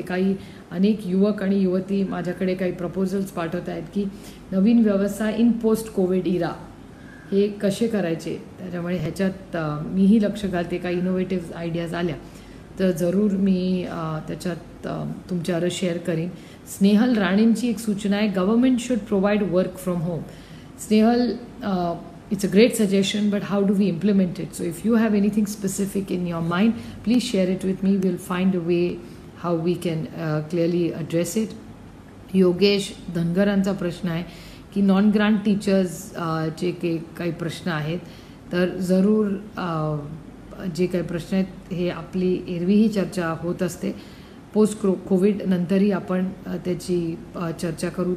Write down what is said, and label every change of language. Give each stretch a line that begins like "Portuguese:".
Marathi: काही अनेक युवक आणि युवती माझ्याकडे काही प्रपोजल्स पाठवत आहेत की नवीन व्यवसाय
English: in post covid era
Marathi: हे कसे करायचे. त्याच्यामुळे ह्याच्यात मीही लक्ष घालते. काही इनोव्हेटिव्ह आयडियाज आल्या तर जरूर मी त्याच्यात तुमच्यावर शेअर करीन. स्नेहल राणेंची एक सूचना आहे,
English: Government should provide work from home. Snehal, it's a great suggestion, but how do we implement it? So if you have anything specific in your mind, please share it with me. We'll find a way how we can clearly address it.
Marathi: Yogesh धनगरांचा प्रश्न आहे की non grant teachers चे काही प्रश्न आहेत, तर जरूर जे काही प्रश्न आहेत हे आपली एरवीही चर्चा होत असते. पोस्ट कोविड नंतरही आपण त्याची चर्चा करू.